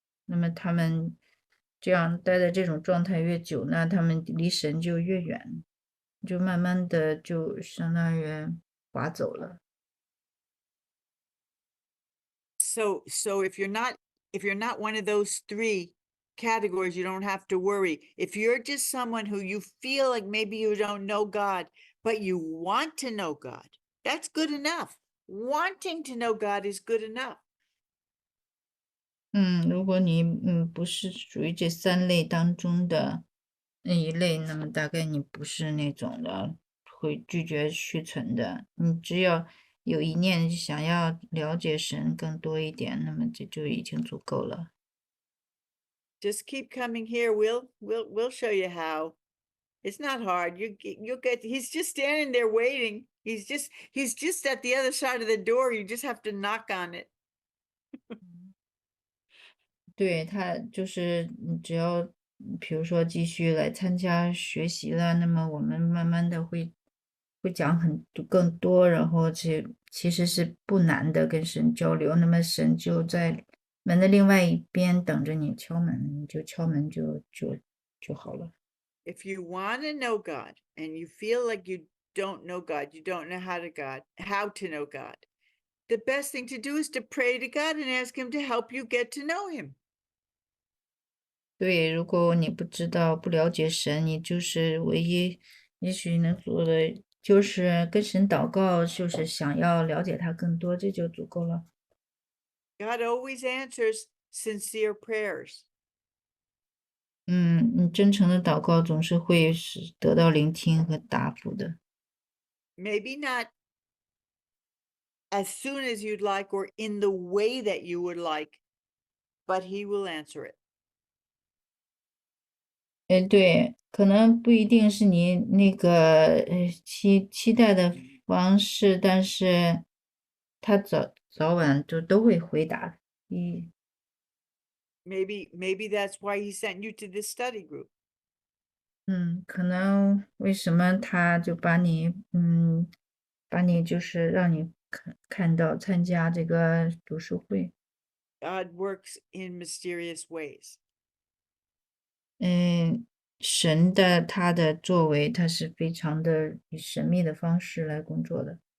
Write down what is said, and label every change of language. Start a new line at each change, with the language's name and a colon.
Chinese: 那么他们这样待在这种状态越久，那他们离神就越远，就慢慢的就相当于滑走了。
English: So if you're not one of those three categories, you don't have to worry. If you're just someone who you feel like maybe you don't know God, but you want to know God, that's good enough. Wanting to know God is good enough.
Chinese: 如果你不是属于这三类当中的那一类，那么大概你不是那种的会拒绝虚存的。你只要有一念想要了解神更多一点，那么这就已经足够了。
English: Just keep coming here. We'll show you how. It's not hard. You'll get. He's just standing there waiting. He's just at the other side of the door. You just have to knock on it.
Chinese: 对，他就是只要比如说继续来参加学习了，那么我们慢慢的会讲更多，然后其实是不难的跟神交流，那么神就在门的另外一边等着你敲门，你就敲门就好了。
English: If you want to know God and you feel like you don't know God, you don't know how to know God, the best thing to do is to pray to God and ask him to help you get to know him.
Chinese: 对，如果你不了解神，你就是唯一也许能做的就是跟神祷告，就是想要了解他更多，这就足够了。
English: God always answers sincere prayers.
Chinese: 你真诚的祷告总是会得到聆听和答复的。
English: Maybe not as soon as you'd like or in the way that you would like, but he will answer it.
Chinese: 对，可能不一定是你那个期待的方式，但是他早晚都会回答。
English: Maybe that's why he sent you to this study group.
Chinese: 可能为什么他就把你就是让你看到参加这个读书会。
English: God works in mysterious ways.
Chinese: 神他的作为，他是非常的以神秘的方式来工作的。